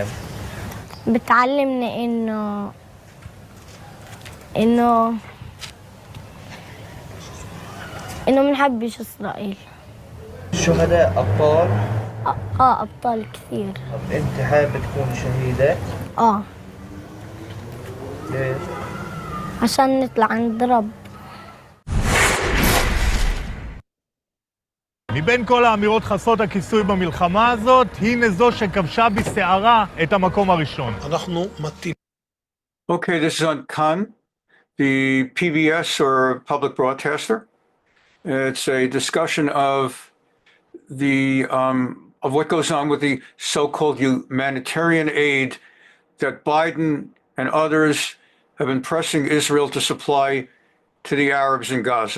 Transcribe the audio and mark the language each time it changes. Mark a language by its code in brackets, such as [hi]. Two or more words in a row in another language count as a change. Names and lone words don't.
[ar] بتعلمنا إنه منحبش إسرائيل. شهداء أبطال؟ أبطال كثير. طب أنت حابة تكوني شهيدة؟ ليش؟ عشان نطلع عند رب. [he] מבין כל האמירות חסרות הכיסוי במלחמה הזאת, הנה זו שכבשה בסערה את המקום הראשון. אנחנו מתים. [en] Okay, this is on Khan, the PBS or public broadcaster. It's a discussion of what goes on with the so-called humanitarian aid that Biden and others have been pressing Israel to supply to the Arabs in Gaza.